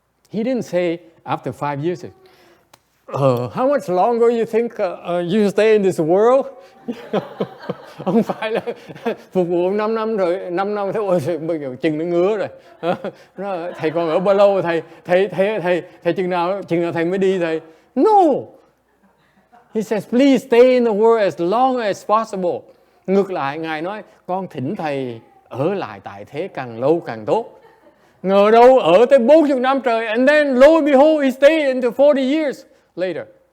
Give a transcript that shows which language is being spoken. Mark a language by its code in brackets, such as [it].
[en] He didn't say after 5 years, how much longer you think you stay in this world? [vi] Không phải là phục vụ 5 năm rồi, 5 năm thế ôi bây giờ chừng nó ngứa rồi. Thầy còn ở bao lâu thầy chừng nào thầy mới đi thầy? [en] No. He says, please stay in the world as long as possible. [vi] Ngược lại, Ngài nói, con thỉnh thầy ở lại tại thế càng lâu càng tốt. Ngờ đâu ở tới 40 năm trời, [en] and then lo and behold, he stayed into 40 years later.